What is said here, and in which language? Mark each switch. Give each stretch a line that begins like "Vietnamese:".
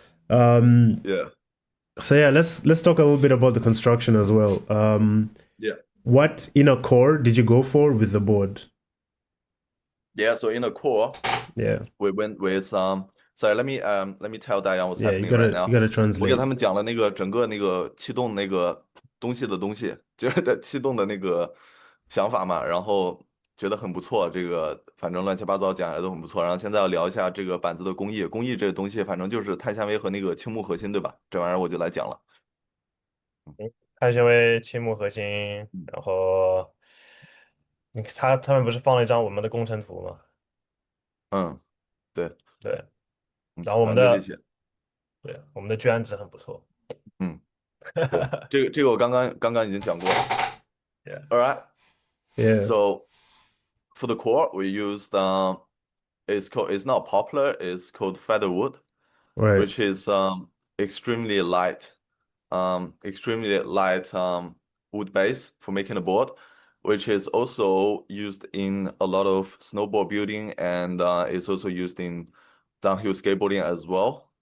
English: Yeah. So yeah, let's talk a little bit about the construction as well. Yeah. What inner core did you go for with the board? Yeah, so in the core, Yeah, we went with sorry, let me tell Diane what's yeah. You happening right gotta you gotta
Chinese: 我给他
English: translate.
Chinese: 们讲了那个整个那个气动那个东西的东西，就是的气动的那个想法嘛，然后觉得很不错，这个反正乱七八糟讲的都很不错。然后现在要聊一下这个板子的工艺，工艺这个东西反正就是碳纤维和那个青木核心，对吧？这玩意儿我就来讲了。碳纤维、青木核心，然后他们不是放了一张我们的工程图吗？嗯，对，对，嗯，然后我们的反正就这些，对我们的卷纸很不错。嗯，对，这个我刚刚已经讲过了。
English: Yeah. All right, Yeah, so for the core we used it's not poplar, it's called featherwood, right. which is extremely light, extremely light wood base for making a board, which is also used in a lot of snowboard building and it's also used in downhill skateboarding as well.